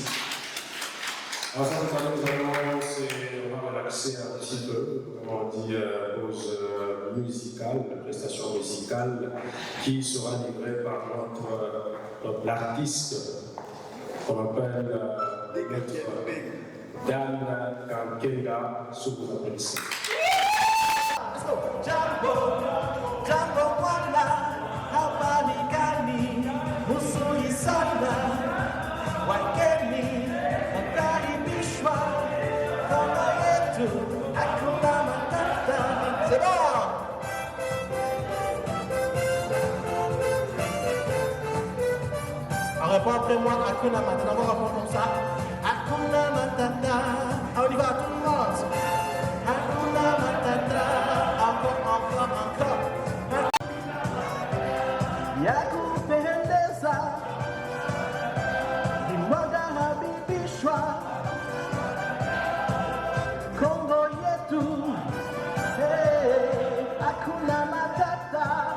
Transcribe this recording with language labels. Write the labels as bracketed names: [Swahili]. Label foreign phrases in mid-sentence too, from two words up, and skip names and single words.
[French] Alors ça, on va relaxer un petit peu, comme on dit, pause musicale, la prestation musicale, qui sera livrée par l'artiste qu'on appelle Maître Dan Kankenga, sous vos applaudissements. [Swahili] Jambo Bwana, hapa ni gani? Mzuri sana, wageni wakaribishwa, kama yetu hakuna matata. [French] C'est bon! On répond après moi, [Swahili] hakuna matata. [French] On va répondre comme ça. [Swahili] Hakuna matata. [French] Ah, on y va, tout le monde. [Swahili] Hakuna matata. Encore. Yakupendeza ni mwanga habibishwa Kongo yetu, hey, hakuna matata.